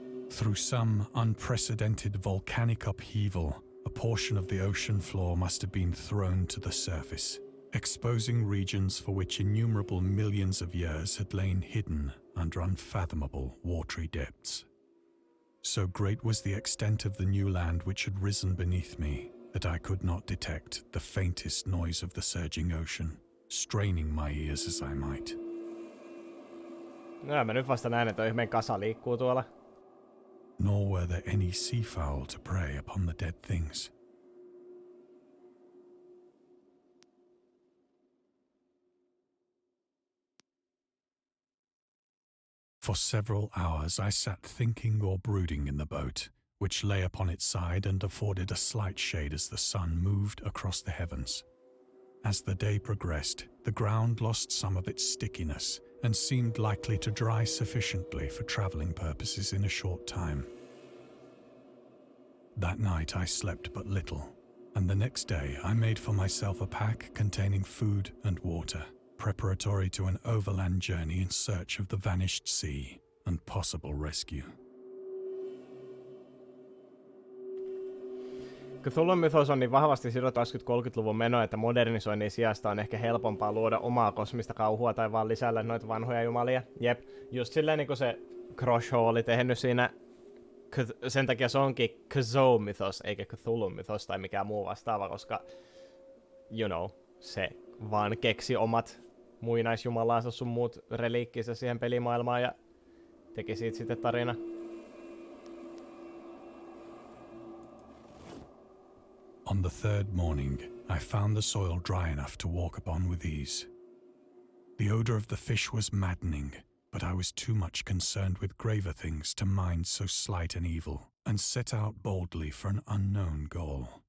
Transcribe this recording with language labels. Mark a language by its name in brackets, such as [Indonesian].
[English] Through some unprecedented volcanic upheaval, a portion of the ocean floor must have been thrown to the surface, exposing regions for which innumerable millions of years had lain hidden under unfathomable watery depths. So great was the extent of the new land which had risen beneath me that I could not detect the faintest noise of the surging ocean, straining my ears as I might. [Finnish] No, mä nyt vasta näen, että ihmeen kasa liikkuu tuolla. [English] Nor were there any seafowl to prey upon the dead things. For several hours I sat thinking or brooding in the boat, which lay upon its side and afforded a slight shade as the sun moved across the heavens. As the day progressed, the ground lost some of its stickiness and seemed likely to dry sufficiently for traveling purposes in a short time. That night I slept but little, and the next day I made for myself a pack containing food and water, preparatory to an overland journey in search of the vanished sea and possible rescue. [Finnish] Cthulhun mythos on niin vahvasti sidottu 20-30-luvun menoa, että modernisoinnin sijasta on ehkä helpompaa luoda omaa kosmista kauhua tai vaan lisäillä noita vanhoja jumalia. Jep, just silleen niin kuin se Croshaw oli tehnyt siinä, sen takia se onkin Cthulhu-mythos eikä Cthulhu-mythos tai mikään muu vastaava, koska, [English] you know, [Finnish] se vaan keksi omat muinaisjumalaansa sun muut reliikkinsä siihen pelimaailmaan ja teki siitä sitten tarina. [English] On the third morning, I found the soil dry enough to walk upon with ease. The odor of the fish was maddening, but I was too much concerned with graver things to mind so slight an evil, and set out boldly for an unknown goal.